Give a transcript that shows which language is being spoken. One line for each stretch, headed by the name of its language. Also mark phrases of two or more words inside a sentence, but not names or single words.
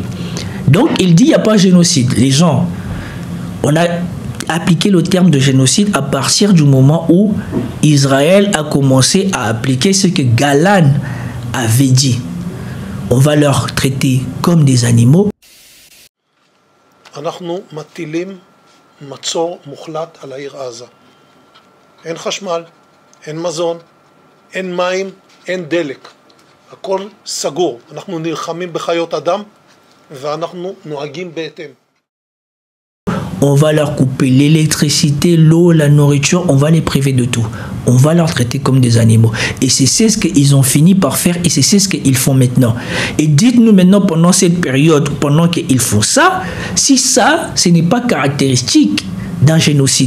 French: Donc, il dit qu'il n'y a pas de génocide. Les gens, on a appliqué le terme de génocide à partir du moment où Israël a commencé à appliquer ce que Galan avait dit. On va leur traiter comme des animaux.
Hebrew: אנחנו מטילים מצור מוחלט על העיר עזה. אין חשמל, אין מזון, אין מים, אין דלק. הכל סגור. אנחנו נלחמים בחיות אדם ואנחנו נוהגים בהתאם.
French: On va leur couper l'électricité, l'eau, la nourriture, on va les priver de tout. On va leur traiter comme des animaux. Et c'est ce qu'ils ont fini par faire et c'est ce qu'ils font maintenant. Et dites-nous maintenant pendant cette période, pendant qu'ils font ça, si ça, ce n'est pas caractéristique d'un génocide.